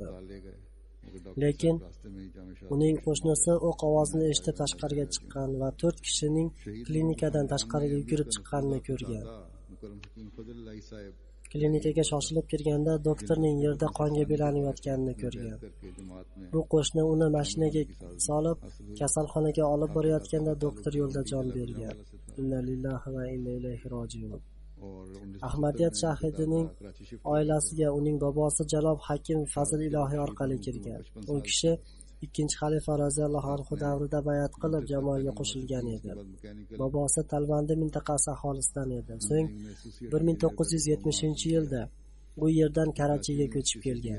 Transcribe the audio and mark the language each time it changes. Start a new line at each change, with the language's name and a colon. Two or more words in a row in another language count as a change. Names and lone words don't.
Uzbek: Lekin uning qo'shnisi o'q ovozini eshitib tashqariga chiqqan va 4 kishining klinikadan tashqariga yugurib chiqqanini ko'rgan. Klinikaga shoshilib kirganda doktorning yerda qonga belanib yotganini ko'rgan. Bu qo'shni uni mashinaga solib kasalxonaga olib borayotganda doktor yo'lda jon bergan.
Arabic: إنا لله وإنا إليه راجعون.
Uzbek: Ahmadiyat shahidining oilasiga uning bobosi janob Hakim Fazl Ilohiy orqali kirgan. U kishi ikkinchi xalifa
Arabic: رضي الله عنه
Uzbek: davrida bay'at qilib jamoaga qo'shilgan edi. Bobosi Talvandi mintaqasi aholisidan edi. So'ng 1970-yilda u yerdan Karachiga ko'chib kelgan.